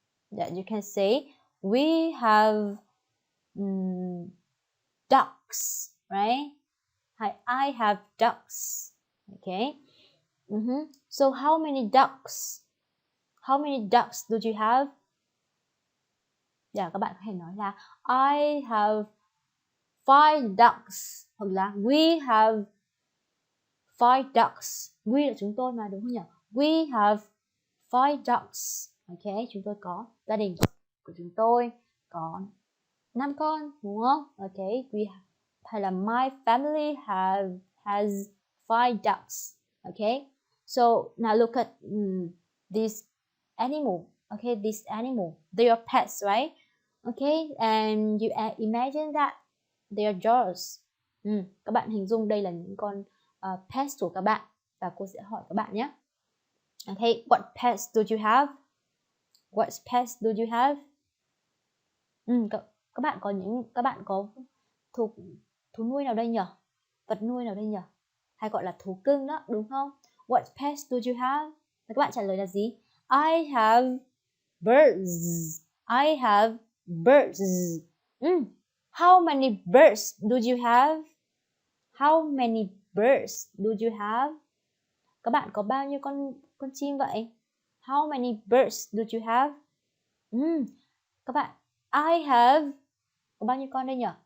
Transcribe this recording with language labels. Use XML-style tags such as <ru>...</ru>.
<en>Yeah, you can say we have ducks, right? I have ducks. Okay. So how many ducks? How many ducks do you have?</en> <vi>Dạ, các bạn có thể nói là</vi> <en>I have 5 ducks</en> <vi>hoặc là</vi> <en>we have 5 ducks.</en> <vi>We là chúng tôi mà, đúng không nhỉ?</vi> <en>We have 5 ducks.</en> <vi>Ok, chúng tôi có, gia đình của chúng tôi có 5 con, đúng không?</vi> <en>Ok,</en> <vi>hay là</vi> <en>my family has 5 ducks. Ok, so now look at this animal. Okay, this animal, they are pets, right? Okay, and you imagine that they are yours.</en> <vi>Các bạn hình dung đây là những con pets của các bạn, và cô sẽ hỏi các bạn nhé.</vi> <en>Okay, what pets do you have? What pets do you have?</en> <vi>Các bạn có thú nuôi nào đây nhỉ? Vật nuôi nào đây nhỉ? Hay gọi là thú cưng đó, đúng không?</vi> <en>What pets do you have?</en> <vi>Và các bạn trả lời là gì?</vi> <en>I have birds. I have birds. How many birds do you have? How many birds do you have?</en> <vi>Các bạn có bao nhiêu con chim vậy?</vi> <en>How many birds do you have?</en> <vi>Các bạn,</vi> <en>I have,</en> <vi>có bao nhiêu con đây nhỉ?</vi>